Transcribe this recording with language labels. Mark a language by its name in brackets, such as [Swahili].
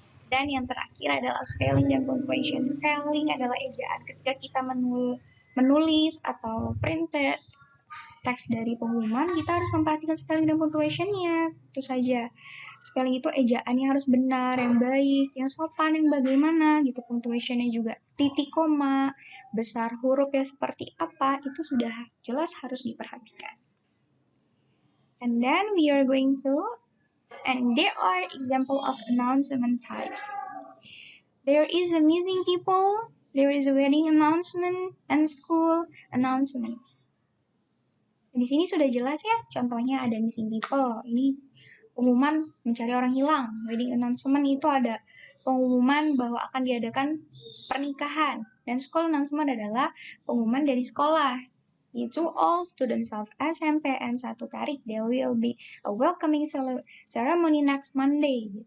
[Indonesian] Dan yang terakhir adalah spelling dan punctuation. Spelling adalah ejaan ketika kita menulis atau printed teks dari pengumuman, kita harus memperhatikan spelling dan punctuation-nya. Itu saja. Spelling itu ejaannya harus benar, yang baik, yang sopan, yang bagaimana gitu. Punctuation-nya juga titik koma, besar huruf ya seperti apa, itu sudah jelas harus diperhatikan. [English] And then we are going to, and there are example of announcement types. There is a missing people, there is a wedding announcement, and school announcement. [Indonesian] Di sini sudah jelas ya, contohnya ada missing people. Ini pengumuman mencari orang hilang. Wedding announcement itu ada pengumuman bahwa akan diadakan pernikahan. Dan school announcement adalah pengumuman dari sekolah. [English] To all students of SMP N1 Tarik, there will be a welcoming ceremony next Monday.